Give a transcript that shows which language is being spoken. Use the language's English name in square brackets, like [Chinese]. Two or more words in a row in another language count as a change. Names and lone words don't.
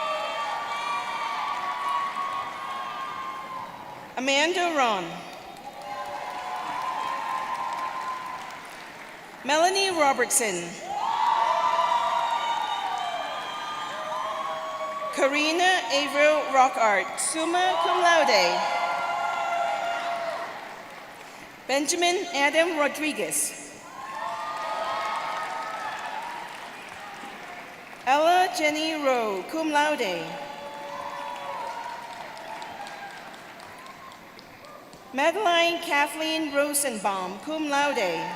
[English] Amanda Ron. Melanie Robertson. Karina Averill Rockart, [Latin] summa cum laude. [English] Benjamin Adam Rodriguez. Ella Jenny Rowe, [Latin] cum laude. [English] Madeline Kathleen Rosenbaum, [Latin] cum laude.